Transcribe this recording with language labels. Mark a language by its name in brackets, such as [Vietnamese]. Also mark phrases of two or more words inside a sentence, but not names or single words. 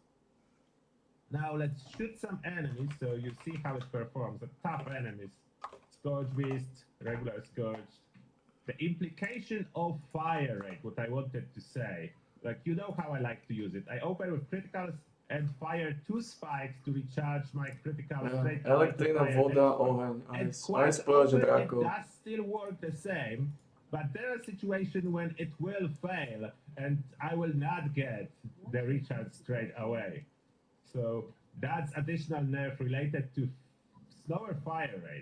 [English] Now let's shoot some enemies so you see how it performs. The tough enemies, Scourge Beast, regular Scourge. The implication of fire rate, what I wanted to say, like you know how I like to use it. I open with criticals and fire 2 spikes to recharge my critical straight [Slovak] Elektrina, voda, oheň, [English] ice. Ice purge it [Slovak] drákov. [English] does still work the same, but there are situations when it will fail and I will not get the recharge straight away. So that's additional nerf related to slower fire rate.